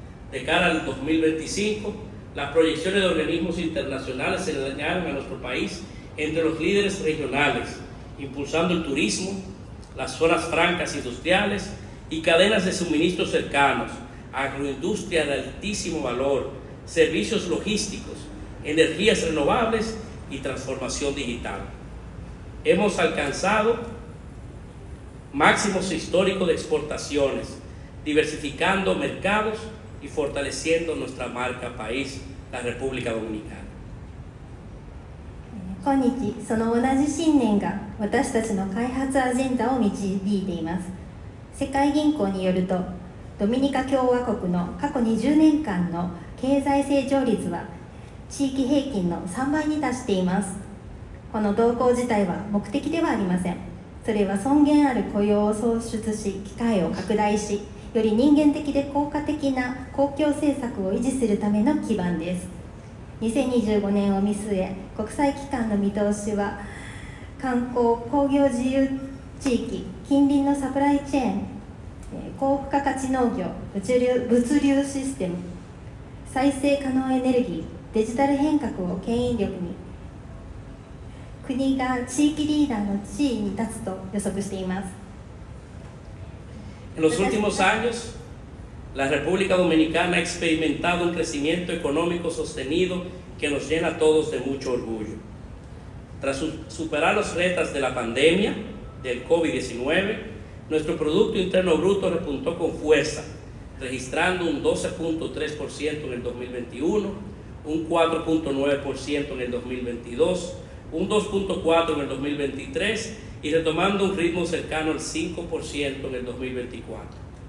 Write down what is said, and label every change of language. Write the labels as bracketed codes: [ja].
[es] De cara al 2025, las proyecciones de organismos internacionales señalan a nuestro país entre los líderes regionales, impulsando el turismo, las zonas francas industriales y cadenas de suministros cercanos, agroindustria de altísimo valor, servicios logísticos, energías renovables y transformación digital. Hemos alcanzado máximos históricos de exportaciones, diversificando mercados y fortaleciendo nuestra marca país, la República Dominicana. [ja] 今日、その同じ信念が私たちの開発アジェンダを導いています。世界銀行によると、ドミニカ共和国の過去20年間の経済成長率は地域平均の3倍に達しています。この動向自体は目的ではありません。それは尊厳ある雇用を創出し、機会を拡大し、より人間的で効果的な公共政策を維持するための基盤です。 2025年を見据え、国際機関の見通しは、観光・工業自由地域、近隣のサプライチェーン、高付加価値農業、物流システム、再生可能エネルギー、デジタル変革を牽引力に、国が地域リーダーの地位に立つと予測しています。 [es] En los últimos años, la República Dominicana ha experimentado un crecimiento económico sostenido que nos llena a todos de mucho orgullo. Tras superar los retos de la pandemia del COVID-19, nuestro Producto Interno Bruto repuntó con fuerza, registrando un 12.3% en el 2021, un 4.9% en el 2022, un 2.4% en el 2023 y retomando un ritmo cercano al 5% en el 2024.